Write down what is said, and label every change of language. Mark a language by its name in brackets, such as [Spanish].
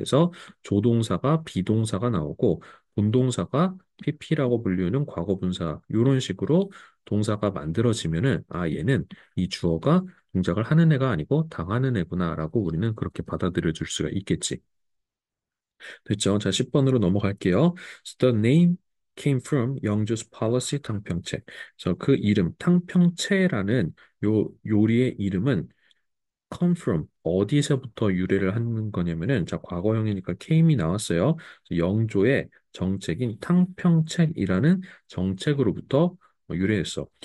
[Korean] 그래서 조동사가 비동사가 나오고 본동사가 PP라고 불리는 과거분사 이런 식으로 동사가 만들어지면은 얘는 이 주어가 동작을 하는 애가 아니고 당하는 애구나라고 우리는 그렇게 받아들여 줄 수가 있겠지. 됐죠? 자, 10번으로 넘어갈게요. [English] So the name came from 영주's policy 탕평채. [Korean] 그래서 그 이름 탕평채라는 요 요리의 이름은 [English] come from [Korean] 어디서부터 유래를 하는 거냐면은 자 과거형이니까 came이 나왔어요. 영조의 정책인 탕평책이라는 정책으로부터 유래했어.